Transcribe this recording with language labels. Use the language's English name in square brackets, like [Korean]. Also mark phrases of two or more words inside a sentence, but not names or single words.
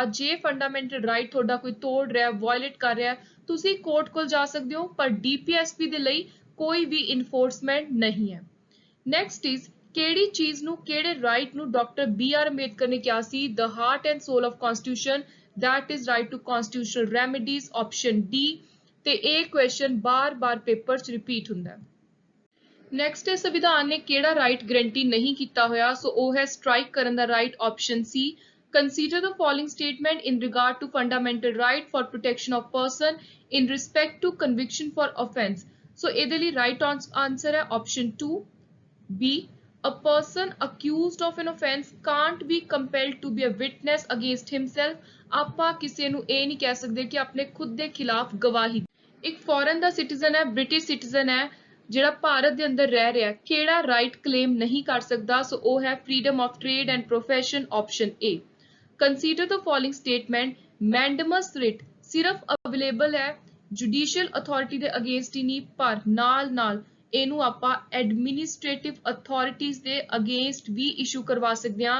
[Punjabi] ਜੇ [English] fundamental right [Punjabi] ਤੁਹਾਡਾ ਕੋਈ ਤੋੜ ਰਿਹਾ, ਵਾਇਲੇਟ ਕਰ ਰਿਹਾ, ਤੁਸੀਂ ਕੋਰਟ ਕੋਲ ਜਾ ਸਕਦੇ ਹੋ, ਪਰ ਡੀਪੀਐਸਪੀ ਦੇ ਲਈ ਕੋਈ ਵੀ ਇਨਫੋਰਸਮੈਂਟ ਨਹੀਂ ਹੈ। [English] next is [Punjabi] ਕਿਹੜੀ ਚੀਜ਼ ਨੂੰ, ਕਿਹੜੇ ਰਾਈਟ ਨੂੰ ਡਾਕਟਰ ਬੀ ਆਰ ਅੰਬੇਦਕਰ ਨੇ ਕਿਹਾ ਸੀ [English] the heart and soul of constitution? that is right to constitutional remedies, option D। [Punjabi] ਤੇ ਇਹ ਕੁਐਸਚਨ ਬਾਰ-ਬਾਰ ਪੇਪਰ 'ਚ ਰਿਪੀਟ ਹੁੰਦਾ ਹੈ। ਨੈਕਸਟ ਹੈ ਸੰਵਿਧਾਨ ਨੇ ਕਿਹੜਾ [English] right guarantee [Punjabi] ਨਹੀਂ ਕੀਤਾ ਹੋਇਆ? ਸੋ ਉਹ ਹੈ ਸਟ੍ਰਾਈਕ ਕਰਨ ਦਾ ਰਾਈਟ, ਆਪਸ਼ਨ ਸੀ। [English] Consider the following statement in regard to fundamental right for protection of person in respect to conviction for offence। [Punjabi] ਸੋ ਇਹਦੇ ਲਈ [English] right answer [Punjabi] ਹੈ ਆਪਸ਼ਨ 2 B। [English] A person accused of an offence can't be compelled to be a witness against himself। [Punjabi] ਆਪਾਂ ਕਿਸੇ ਨੂੰ ਇਹ ਨਹੀਂ ਕਹਿ ਸਕਦੇ ਕਿ ਆਪਣੇ ਖੁਦ ਦੇ ਖਿਲਾਫ ਗਵਾਹੀ। ਇੱਕ ਫੋਰਨ ਦਾ ਸਿਟੀਜ਼ਨ ਹੈ, [English] British citizen [Punjabi] ਹੈ, ਜਿਹੜਾ ਭਾਰਤ ਦੇ ਅੰਦਰ ਰਹਿ ਰਿਹਾ, ਕਿਹੜਾ [English] right claim [Punjabi] ਨਹੀਂ ਕਰ ਸਕਦਾ? ਸੋ ਉਹ ਹੈ [English] freedom of trade and profession, [Punjabi] ਆਪਸ਼ਨ A। [English] consider the following statement, mandamus writ [Punjabi] ਸਿਰਫ ਅਵੇਲੇਬਲ ਹੈ [English] judicial authority [Punjabi] ਦੇ ਅਗੇਂਸਟ ਹੀ ਨਹੀਂ, ਪਰ ਨਾਲ ਇਹਨੂੰ ਆਪਾਂ [English] administrative authorities [Punjabi] ਦੇ ਅਗੇਂਸਟ ਵੀ ਇਸ਼ੂ ਕਰਵਾ ਸਕਦੇ ਹਾਂ।